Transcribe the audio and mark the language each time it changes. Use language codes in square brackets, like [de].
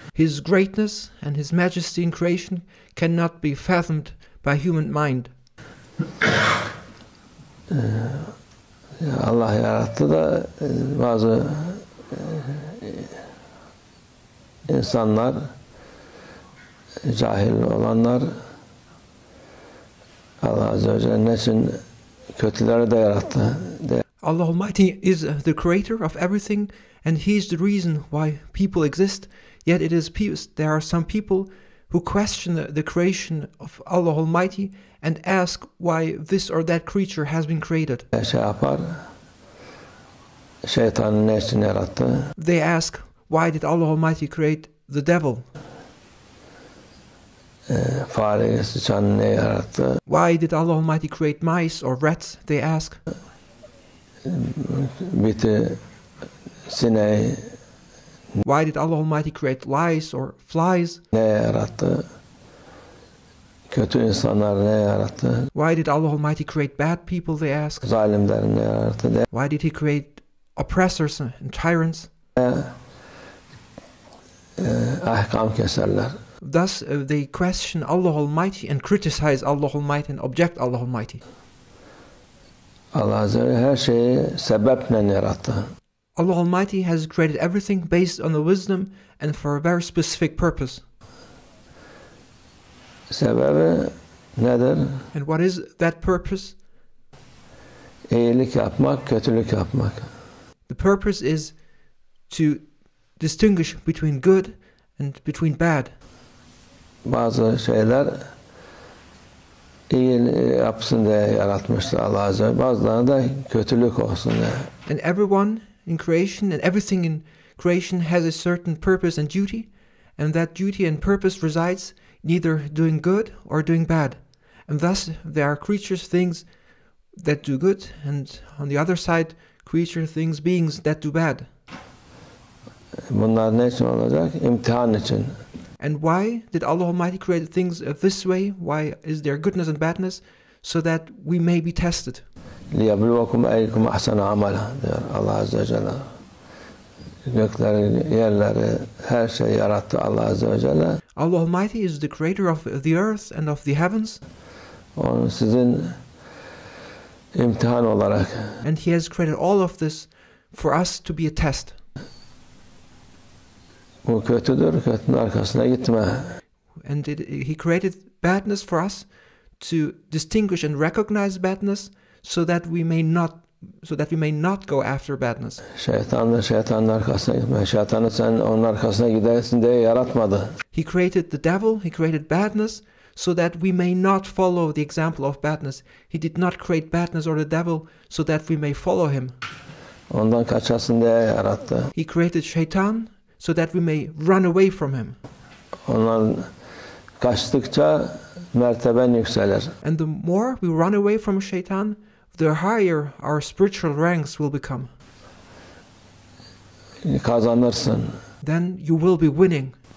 [en] His greatness and His majesty in creation cannot be fathomed by human mind. [tr] Allah yarattı da bazı insanlar, cahil olanlar Allah Azze ve Celle için kötüleri de yarattı. [en] Allah Almighty is the creator of everything and He is the reason why people exist. Yet there are some people who question the creation of Allah Almighty and ask why this or that creature has been created. [tr] Şeytanı ne için yarattı? [en] They ask, why did Allah Almighty create the devil? [tr] Fareyi, sıçanı ne yarattı? [en] Why did Allah Almighty create mice or rats? They ask. [tr] Biti, sineği. [en] Why did Allah Almighty create lice or flies? [tr] Ne yarattı? Kötü insanlar ne yarattı? [en] Why did Allah Almighty create bad people? They ask. [tr] Zalimler ne yarattı? [en] Why did He create oppressors and tyrants? [tr] Ahkam keserler. [en] Thus they question Allah Almighty and criticize Allah Almighty and object Allah Almighty. [tr] Allah Azze ve her şeyi sebeple yarattı. [en] Allah Almighty has created everything based on the wisdom and for a very specific purpose. [tr] Sebebi nedir? [en] And what is that purpose? [tr] İyilik yapmak, kötülük yapmak. [en] The purpose is to distinguish between good and between bad. [tr] Bazı şeyler iyi yapsın diye yaratmıştır Allah Azze ve bazılarına da kötülük olsun diye. [en] And everyone in creation and everything in creation has a certain purpose and duty, and that duty and purpose resides in either doing good or doing bad. And thus there are creatures, things that do good, and on the other side, things, beings that do bad. [tr] Bunlar ne için olacak? İmtihan için. [en] And why did Allah Almighty create things this way? Why is there goodness and badness? So that we may be tested. [ar] لِيَبْلُوَكُمْ اَيْكُمْ اَحْسَنَ عَمَلًا [tr] diyor Allah Azze ve Celle. Gökleri, yerleri, her şeyi yarattı Allah Azze ve Celle. [en] Allah Almighty is the creator of the earth and of the heavens. [tr] Onu sizin imtihan olarak. [en] And He has created all of this for us to be a test. [tr] Bu kötüdür, kötünün arkasına gitme. [en] And He created badness for us to distinguish and recognize badness, so that we may not go after badness. [tr] Şeytanın arkasına gitme. Şeytanı sen onun arkasına gidersin diye yaratmadı. [en] He created the devil, He created badness, so that we may not follow the example of badness. He did not create badness or the devil so that we may follow him. [tr] Ondan kaçasın diye yarattı. [en] He created Shaitan so that we may run away from him. [tr] Ondan kaçtıkça merteben yükselir. [en] And the more we run away from Shaitan, the higher our spiritual ranks will become. [tr] Kazanırsın. [en] Then you will be winning.